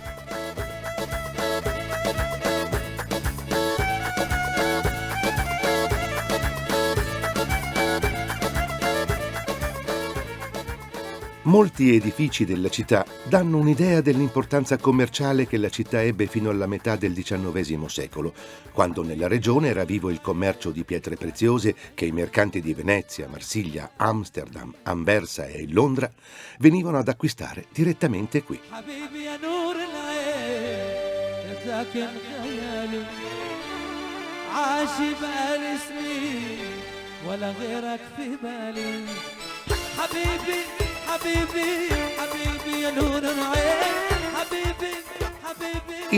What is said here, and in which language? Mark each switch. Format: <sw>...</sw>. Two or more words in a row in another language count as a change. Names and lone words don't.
<it>Molti edifici della città danno un'idea dell'importanza commerciale che la città ebbe fino alla metà del XIX secolo, quando nella regione era vivo il commercio di pietre preziose che i mercanti di Venezia, Marsiglia, Amsterdam, Anversa e Londra venivano ad acquistare direttamente qui.</it> <ar>حبيبي يا نور العين يا ساكن خيالي عاشي بقالي سنين ولا غيرك في بالي حبيبي حبيبي حبيبي يا نور العين حبيبي حبيبي.</ar>